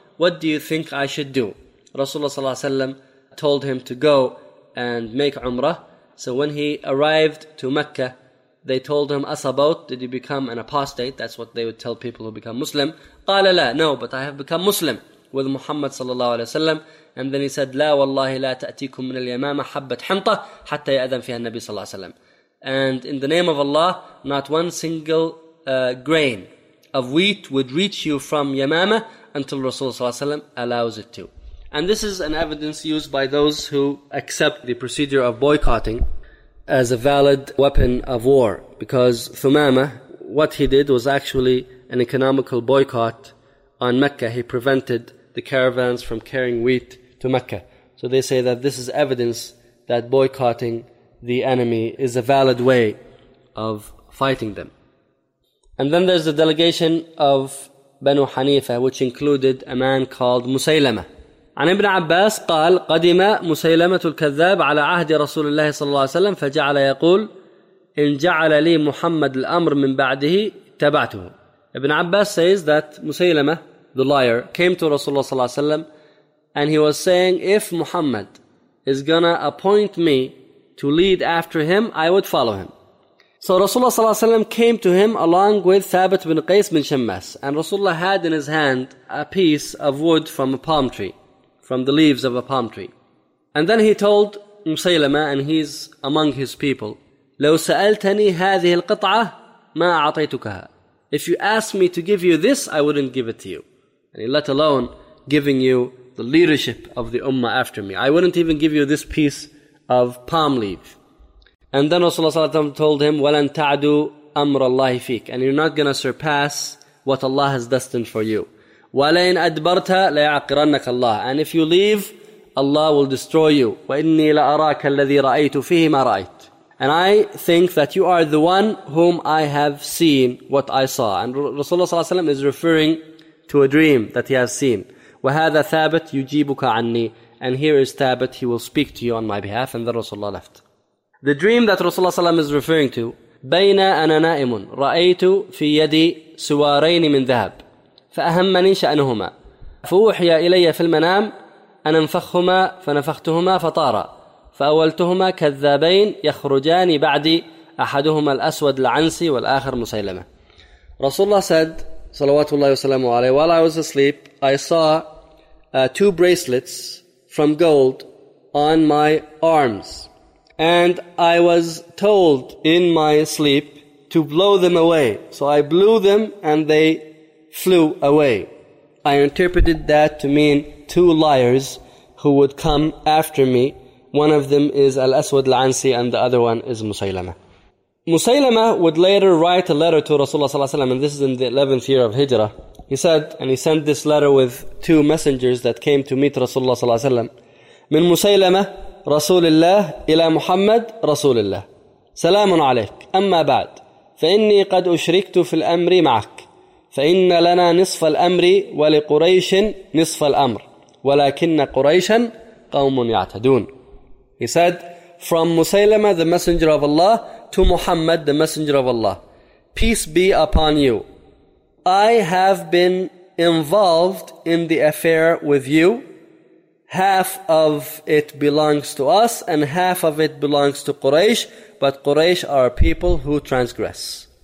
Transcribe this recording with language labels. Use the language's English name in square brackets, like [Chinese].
[English] What do you think I should do? Rasulullah صلى الله عليه وسلم told him to go and make Umrah. So when he arrived to Mecca, they told him, Asabot, did you become an apostate? That's what they would tell people who become Muslim. [Arabic] قال لا, [English] no, but I have become Muslim with Muhammad صلى الله عليه وسلم. And then he said, [Arabic] لا والله لا تأتيكم من اليمامة حبة حنطة حتى يأذن فيها النبي صلى الله عليه وسلم. [English] And in the name of Allah, not one single grain of wheat would reach you from Yamama until Rasulullah صلى الله عليه وسلم allows it to. And this is an evidence used by those who accept the procedure of boycotting as a valid weapon of war. Because Thumama, what he did was actually an economical boycott on Mecca. He prevented the caravans from carrying wheat to Mecca. So they say that this is evidence that boycotting the enemy is a valid way of fighting them. And then there's the delegation of Banu Hanifa, which included a man called Musaylama. [Arabic] عن ابن عباس قال قدم مسيلمة الكذاب على عهد رسول الله صلى الله عليه وسلم فجعل يقول إن جعل لي محمد الأمر من بعده تبعته. [English] Ibn Abbas says that Musaylimah, the liar, came to Rasulullah صلى الله عليه وسلم and he was saying, if Muhammad is gonna appoint me to lead after him, I would follow him. So Rasulullah صلى الله عليه وسلم came to him along with Thabit bin Qais bin Shammas. And Rasulullah had in his hand a piece of wood from a palm tree, from the leaves of a palm tree. And then he told Musaylimah, and he's among his people, [Arabic] لو سألتني هذه القطعة ما أعطيتكها. [English] If you ask me to give you this, I wouldn't give it to you. And let alone giving you the leadership of the ummah after me. I wouldn't even give you this piece of palm leaf. And then Rasulullah ﷺ told him, [Arabic] وَلَن تَعْدُوا أَمْرَ اللَّهِ فِيكَ. [English] And you're not going to surpass what Allah has destined for you. [Arabic] وَلَيْنْ أَدْبَرْتَ لَيَعْقِرَنَّكَ اللَّهِ. [English] And if you leave, Allah will destroy you. [Arabic] وَإِنِّي لَأَرَاكَ الَّذِي رَأَيْتُ فِيهِ مَا رَأَيْتُ. [English] And I think that you are the one whom I have seen what I saw. And Rasulullah ﷺ is referring to a dream that he has seen. [Arabic] وَهَذَا ثَابَتْ يُجِيبُكَ عَنِّي. [English] And here is Thabit, he will speak to you on my behalf. And then Rasulullah left. The dream that Rasulullah ﷺ is referring to, [Arabic] بَيْنَا أَنَا نَائِمٌ رَأَيْتُ فِي يَدِي سُوَارَيْنِ مِنْ ذَهَبْ فَأَهَمَّنِي شَأْنُهُمَا فَوُحْيَا إِلَيَّ فِي الْمَنَامِ أَنَنْفَخْهُمَا فَنَفَخْتُهُمَا فَطَارَ فأولتهما كذابين يخرجان بعدي أحدهما الأسود العنسي والآخر مسيلمة. [English] Rasulullah said, [Arabic] صلوات الله وسلامه عليه, [English] while I was asleep, I saw two bracelets from gold on my arms. And I was told in my sleep to blow them away. So I blew them and they flew away. I interpreted that to mean two liars who would come after me. One of them is Al-Aswad Al-Ansi and the other one is Musaylimah. Musaylimah would later write a letter to Rasulullah ﷺ, and this is in the 11th year of Hijrah. He said, and he sent this letter with two messengers that came to meet Rasulullah ﷺ. [Arabic] من مسيلمة رسول الله إلى محمد رسول الله. سلام عليك. أما بعد فإني قد أشركت في الأمر معك. فإن لنا نصف الأمر ولقريش نصف الأمر. ولكن قريشا قوم يعتدون. [English] He said, from Musaylimah, the messenger of Allah, to Muhammad, the messenger of Allah, peace be upon you. I have been involved in the affair with you. Half of it belongs to us and half of it belongs to Quraysh, but Quraysh are people who transgress.